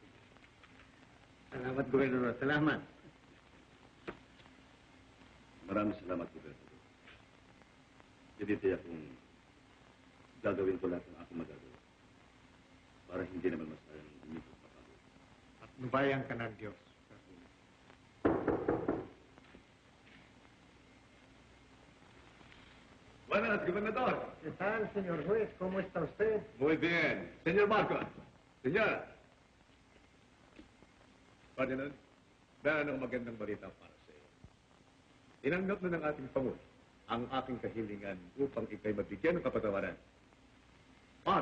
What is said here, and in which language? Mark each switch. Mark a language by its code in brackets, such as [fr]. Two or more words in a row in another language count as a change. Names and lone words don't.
[tl] Salamat, Gobernador. Salamat. Maraming salamat, Gobernador. Tinitiyak kong gagawin ko lahat ng aking magagawa para hindi naman masayang ang inyong pagpapagod. At nubayan ka ng Diyos. [es] Buenas, Gobernador. ¿Qué tal, señor juez? ¿Cómo está usted? Muy bien. Señor Marcos. Señora. [tl] Ferdinand, Meron ng magandang balita para sa iyo. Tinanggap na ng ating Pangulo ang aking kahilingan upang ikay mabigyan ng kapatawaran. Pari